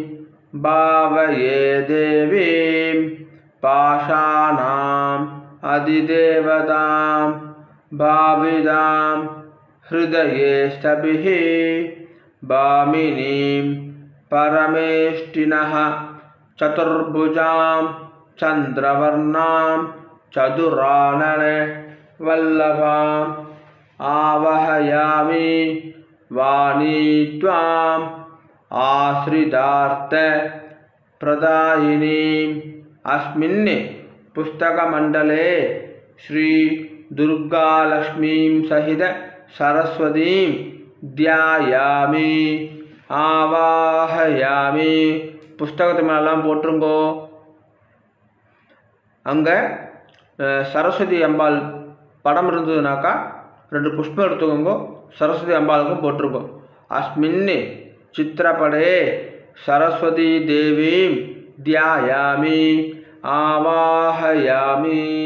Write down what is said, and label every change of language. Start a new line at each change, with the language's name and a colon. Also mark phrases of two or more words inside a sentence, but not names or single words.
Sanskrit: भावये देवीं भाषाणाम् अधिदेवताम् भाविताम् हृदये स्थपिहि भामिनीं परमेष्ठिनः चतुर्भुजां चन्द्रवर्णां चतुरानन वल्लभाम् आवहयामि वाणीत्वाम् आश्रितार्थ प्रदायिनीम् अस्मिन् पुस्तकमण्डले श्री दुर्गालक्ष्मीं सहित सरस्वतीं ध्यायामि आवाहयामि.
Tamil: புஸ்தகத்து மேலாம் போட்டுருங்கோ. அங்கே சரஸ்வதி அம்பாள் படம் இருந்ததுனாக்கா 2 புஷ்பம் எடுத்துக்கோங்க. சரஸ்வதி அம்பாளுக்கும் போட்டிருக்கோம்.
Sanskrit: अस्मिन् चित्रपटे सरस्वती देवीं ध्यायामि आवाहयामि.